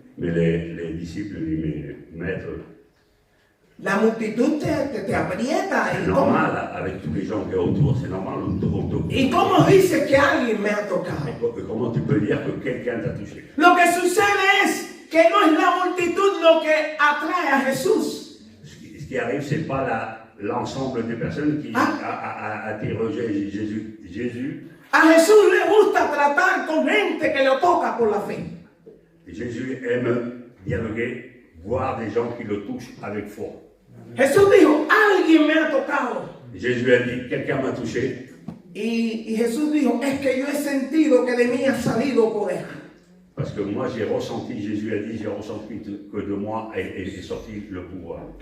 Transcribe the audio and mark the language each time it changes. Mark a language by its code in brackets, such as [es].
[fr] Mais les disciples lui disent, mais maître, [es] la multitud te aprieta. [fr] c'est normal, avec tous les gens qui sont autour, c'est normal, on te [es] ¿Y cómo dice que alguien me ha tocado? [fr] Comment tu peux dire que quelqu'un t'a touché? [es] Lo que sucede es que no es la multitud lo que atrae a Jesús. [fr] Ce qui arrive, c'est pas l'ensemble des personnes qui attirent Jésus. [es] A Jesús le gusta tratar con gente que lo toca por la fe. [fr] Jésus aime dialoguer, voir des gens qui le touchent avec foi. [es] Jesús dijo, alguien me ha tocado. [fr] Jésus a dit, quelqu'un m'a touché. [es] Y Jesús dijo, es que yo he sentido que de mí ha salido poder. [fr] Parce que moi j'ai ressenti, Jésus a dit, j'ai ressenti que de moi est sorti le pouvoir.